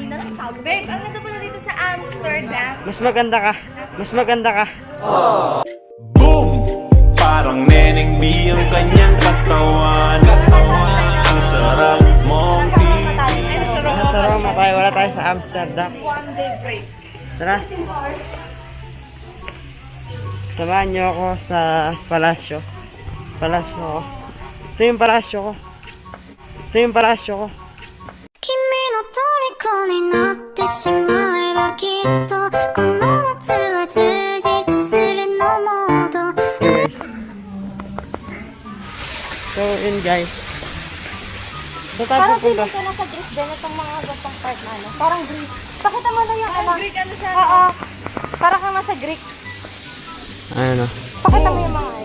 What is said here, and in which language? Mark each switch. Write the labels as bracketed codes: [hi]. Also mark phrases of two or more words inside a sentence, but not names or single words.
[tl] kanina nagsasabong. Babe, ang ganda pala dito sa Amsterdam. Mas maganda ka. Mas maganda ka. Boom! Parang Neneng B ang kanyang katawan. Ang sarap mong titig. Nasa Roma tayo. Wala tayo sa Amsterdam. [en] One day break. [tl] Tara. Samahan niyo ako sa palasyo. Palasyo ko. Ito yung palasyo ko. Ito yung palasyo ko. [ja] 君の虜になってしまえばきっとこの夏は充実するのモード [tl] So yun guys. So tayo Parang pupunta. feeling ko nasa Greece din itong mga gantong part na ano. Parang Greece. Pakita mo na yung ano. Greek ano siya? Oo. Parang kang nasa Greek. Ano? Pakita mo yung mga ano.